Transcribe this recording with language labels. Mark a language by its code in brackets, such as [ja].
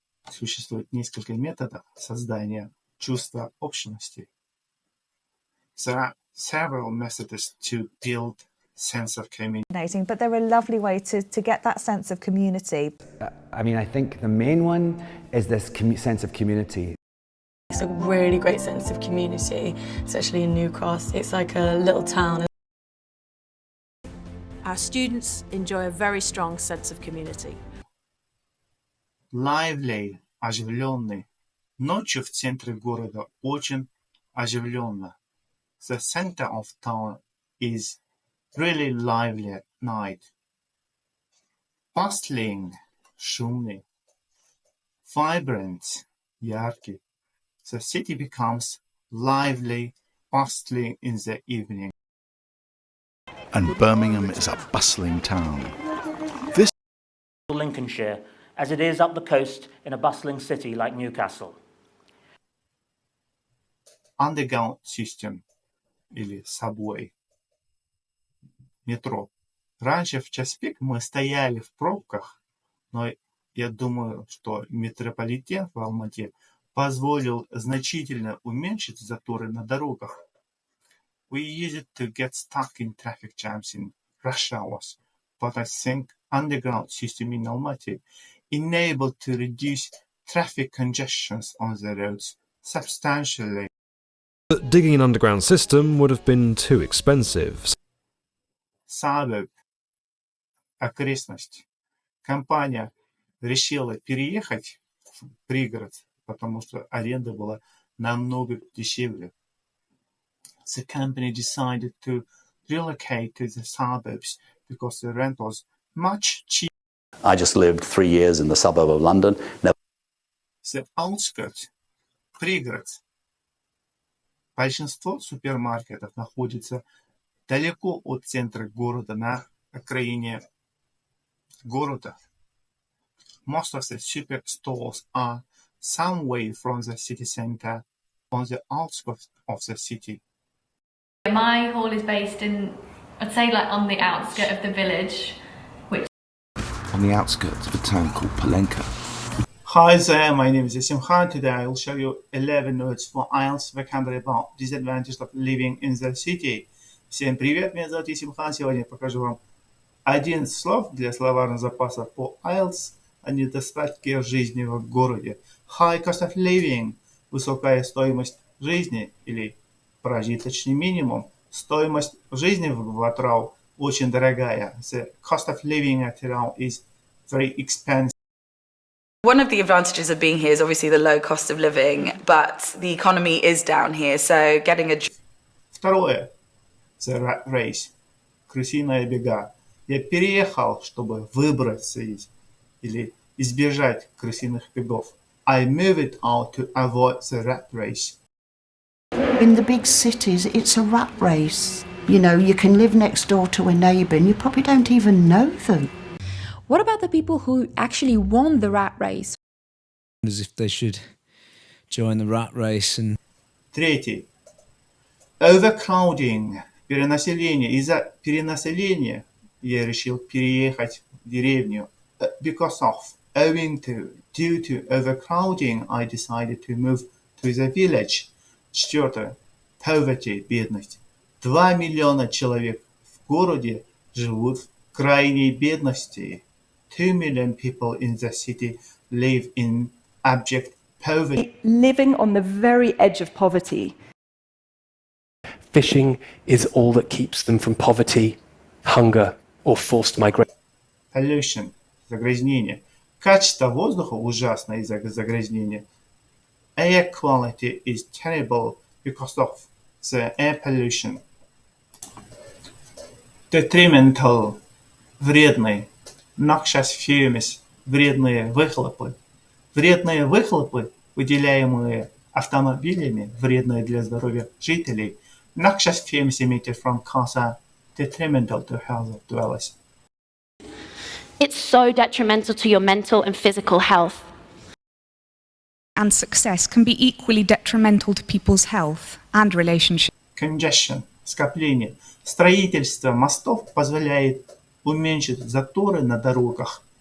[ru] Существует несколько методов создания чувства общности. [en] There are several methods to build sense of community. But they're a lovely way to get that sense of community. I think the main one is this sense of community. It's a really great sense of community, especially in New Cross. It's like a little town. Our students enjoy a very strong sense of community. [ru] Lively, оживленный. Ночью в центре города очень оживленно. [en] The center of town is really lively at night. [ru] Bustling, шумный. Vibrant, яркий. [en] The city becomes lively, bustling in the evening. And Birmingham is a bustling town. This Lincolnshire, as it is up the coast in a bustling city like Newcastle. Underground system или subway. [ru] Метро. Раньше в час пик мы стояли в пробках, но я думаю, что метрополитен в Алмате позволил значительно уменьшить заторы на дорогах. [en] We use it to get stuck in traffic jams in rush hours, but I think underground system in Almaty enabled to reduce traffic congestions on the roads substantially. But digging an underground system would have been too expensive. [ru] Suburb, окрестность. Компания решила переехать в пригород, потому что аренда была намного дешевле. [en] The company decided to relocate to the suburbs because the rent was much cheaper. I just lived 3 years in the suburb of London. The outskirts, пригород. [ru] Большинство супермаркетов находится далеко от центра города, на окраине города. [en] Most of the superstores are some way from the city center on the outskirts of the city. My hall is based in, I'd say, like on the outskirts of the village, which on the outskirts of a town called Palenka. Hi there, my name is Simhan. Today I will show you 11 words for IELTS vocabulary about disadvantages of living in the city. [ru] Всем привет, меня зовут Simhan. Сегодня я покажу вам 11 слов для словарного запаса по IELTS о недостатке жизни в городе. [en] High cost of living [ru] – высокая стоимость жизни или прожиточный минимум. Стоимость жизни в Атрау очень дорогая. [en] The cost of living at Atrau is very expensive. One of the advantages of being here is obviously the low cost of living, but the economy is down here, so getting a... [ru] Второе. [en] The rat race. [ru] Крысиная бега. Я переехал, чтобы выбраться из или избежать крысиных бегов. [en] I moved out to avoid the rat race. In the big cities, it's a rat race. You know, you can live next door to a neighbour and you probably don't even know them. What about the people who actually won the rat race? As if they should join the rat race and... [ru] Третий. Overcrowding. Перенаселение. Из-за перенаселения я решил переехать в деревню. [en] Because of, owing to, due to overcrowding, I decided to move to the village. [ru] Четвертое. Poverty. Бедность. 2 миллиона человек в городе живут в крайней бедности. [en] 2 million people in the city live in abject poverty. Living on the very edge of poverty. Fishing is all that keeps them from poverty, hunger, or forced migration. [ru] Pollution, загрязнение. Качество воздуха ужасно из-за загрязнения. [en] Air quality is terrible because of the air pollution. [ru] Detrimental, вредный. Noxious fumes, вредные выхлопы. Вредные выхлопы, выделяемые автомобилями, вредные для здоровья жителей. [en] Noxious fumes emitted from cars are detrimental to health of dwellers. It's so detrimental to your mental and physical health. And success can be equally detrimental to people's health and relationships. [ru] Congestion, скопление. Строительство мостов позволяет уменьшить заторы на дорогах.